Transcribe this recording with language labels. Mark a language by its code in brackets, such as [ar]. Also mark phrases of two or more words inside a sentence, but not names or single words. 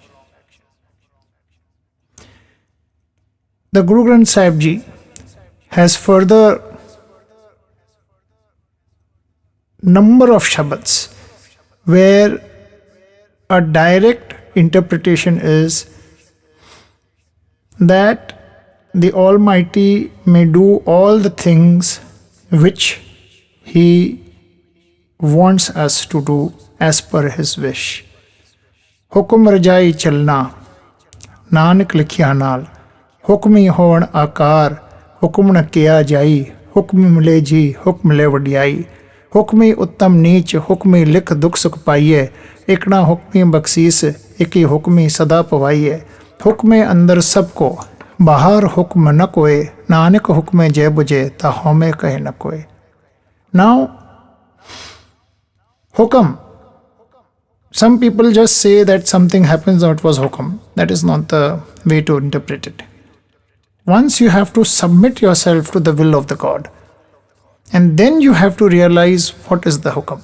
[en] The Guru Granth Sahib Ji has further number of shabads where a direct interpretation is that the Almighty may do all the things which He wants us to do as per His wish. [pa] ਹੁਕਮਿ ਰਜਾਈ ਚਲਣਾ, ਨਾਨਕ ਲਿਖਿਆ ਨਾਲਿ, ਹੁਕਮੀ ਹੋਵਨਿ ਆਕਾਰ, ਹੁਕਮੁ ਨ ਕਹਿਆ ਜਾਈ, ਹੁਕਮੀ ਮਿਲੈ ਜੀ, ਹੁਕਮਿ ਮਿਲੈ ਵਡਿਆਈ, ਹੁਕਮੀ ਉਤਮੁ ਨੀਚੁ, ਹੁਕਮਿ ਲਿਖਿ ਦੁਖ ਸੁਖ ਪਾਈਅਹਿ, ਇਕਨਾ ਹੁਕਮੀ ਬਖਸੀਸ, ਇਕਿ ਹੁਕਮੀ ਸਦਾ ਭਵਾਈਅਹਿ, ਹੁਕਮੈ ਅੰਦਰਿ ਸਭੁ ਕੋ, ਬਾਹਰਿ ਹੁਕਮ ਨ ਕੋਇ, ਨਾਨਕ ਹੁਕਮੈ ਜੇ ਬੁਝੈ, ਤ ਹਉਮੈ ਕਹੈ ਨ ਕੋਇ. [en] Now, hukam. Some people just say that something happens or it was hukam. That is not the way to interpret it. Once you have to submit yourself to the will of the God, and then you have to realize what is the hukam.